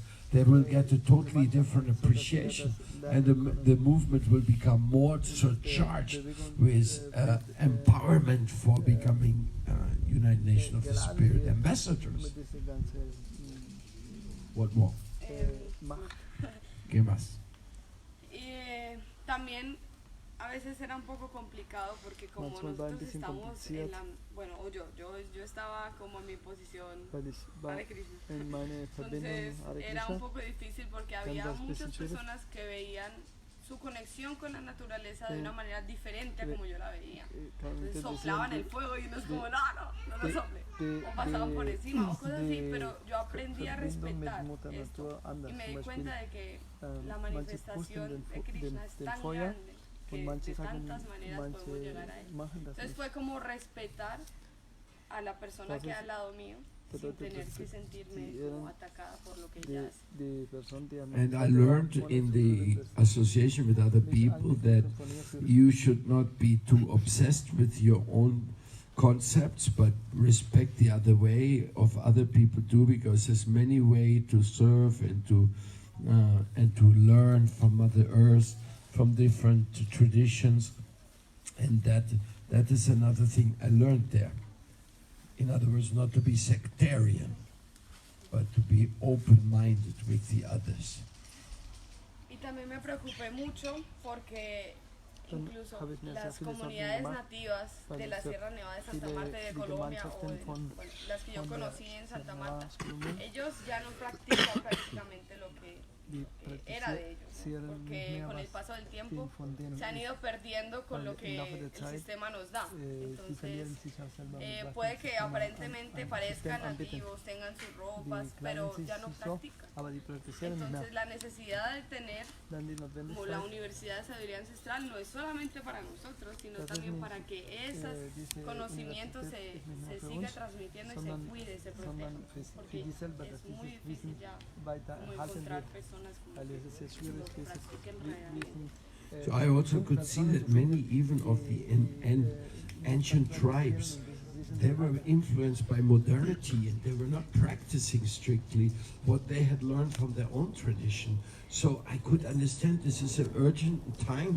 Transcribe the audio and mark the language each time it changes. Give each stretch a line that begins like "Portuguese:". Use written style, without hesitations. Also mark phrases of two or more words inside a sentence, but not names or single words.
English: They will get a totally different appreciation, and the movement will become more surcharged with empowerment for becoming United Nations of the Spirit ambassadors. What more?
Spanish: ¿Qué más? También a veces era un poco complicado porque como
German: Manchmal war ein
Spanish: nosotros
German: bisschen
Spanish: estamos
German: kompliziert.
Spanish: en la, bueno, o yo estaba como en mi posición
German: Weil ich war Hare Krishna. in meine Verbindung
Spanish: Entonces Hare era un Krishna. poco difícil porque
German: Dann
Spanish: había
German: war es ein
Spanish: muchas
German: bisschen schwierig.
Spanish: personas que veían su conexión con la naturaleza de Sí. una manera diferente a como yo la veía.
German: Kann
Spanish: Entonces
German: kritisieren,
Spanish: soplaban el
German: die-
Spanish: fuego y uno es como, no lo
German: de-
Spanish: sople.
German: de-
Spanish: O pasaban por
German: de-
Spanish: encima o cosas así,
German: de
Spanish: pero yo aprendí a
German: Verbindung mit
Spanish: respetar
German: Mutter
Spanish: esto.
German: Natur anders.
Spanish: Y me
German: Zum
Spanish: di
German: Beispiel,
Spanish: cuenta de que la
German: manche
Spanish: manifestación
German: pusten
Spanish: de Krishna es
German: dem
Spanish: tan
German: Feuer
Spanish: grande
German: und
Spanish: que de
German: manche sagen,
Spanish: tantas maneras podemos
German: manche
Spanish: llegar a él.
German: machen das
Spanish: Entonces
German: nicht.
Spanish: fue como respetar a la persona que Entonces, al lado mío sin
German: bedeutet
Spanish: tener
German: das,
Spanish: que
German: dass
Spanish: sentirme
German: die
Spanish: como
German: ehren
Spanish: atacada por lo que ella hace.
German: die Person, die am
English: And I
German: Seite war,
English: learned
German: ohne
English: in
German: zu
English: the
German: fühlen, dass
English: association with other
German: mich
English: people that
German: angegriffen von ihr fühlt.
English: you should not be too obsessed with your own concepts, but respect the other way of other people too, because there's many ways to serve and to learn from Mother Earth, from different traditions, and that is another thing I learned there. In other words, not to be sectarian, but to be open-minded with the others.
Spanish: Y también me preocupé mucho porque
German: Dann
Spanish: incluso
German: habe ich mir sehr
Spanish: las
German: viele Sorgen
Spanish: comunidades
German: gemacht,
Spanish: nativas
German: weil
Spanish: de la
German: es
Spanish: Sierra Nevada de Santa
German: viele-
Spanish: Marta y de
German: die
Spanish: Colombia o
German: Gemeinschaften
Spanish: de,
German: von-
Spanish: bueno, las que yo
German: von der
Spanish: conocí en Santa
German: Sierra
Spanish: Marta,
German: aus Kolumbien,
Spanish: ellos ya no practican prácticamente lo que
German: die
Spanish: era de ellos,
German: praktizieren nicht
Spanish: porque
German: mehr,
Spanish: con el
German: was
Spanish: paso del tiempo
German: den von denen
Spanish: se han
German: ist.
Spanish: ido perdiendo con
German: Weil
Spanish: lo
German: im
Spanish: que
German: Laufe der
Spanish: el
German: Zeit,
Spanish: sistema nos da.
German: Die
Spanish: Entonces,
German: verlieren sich auch selber mit was
Spanish: puede
German: das
Spanish: que
German: System
Spanish: aparentemente
German: an
Spanish: parezcan
German: System anbietet.
Spanish: nativos, tengan sus
German: Die
Spanish: ropas,
German: kleiden
Spanish: pero
German: sich
Spanish: ya no
German: so,
Spanish: practican.
German: aber die praktizieren nicht
Spanish: Entonces
German: mehr.
Spanish: la necesidad de tener
German: Dann die
Spanish: como la
German: Notwendigkeit,
Spanish: Universidad de Sabiduría Ancestral no es solamente para nosotros, sino
German: Das ist
Spanish: también
German: nicht,
Spanish: para que esos
German: diese
Spanish: conocimientos
German: Universität ist nicht nur
Spanish: se
German: für
Spanish: siga
German: uns,
Spanish: transmitiendo y se
German: sondern,
Spanish: cuide, se
German: sondern
Spanish: proteja,
German: für
Spanish: porque
German: die selber, dass
Spanish: es muy
German: dieses
Spanish: difícil
German: Wissen
Spanish: ya
German: weiter
Spanish: como
German: erhalten
Spanish: encontrar
German: wird,
Spanish: personas como
German: weil es ist sehr
Spanish: que
German: schwierig,
Spanish: lo
German: dieses
Spanish: practiquen
German: Wissen
Spanish: realmente.
English: So I also could see that many, even of the ancient tribes, they were influenced by modernity and they were not practicing strictly what they had learned from their own tradition. So I could understand this is an urgent time.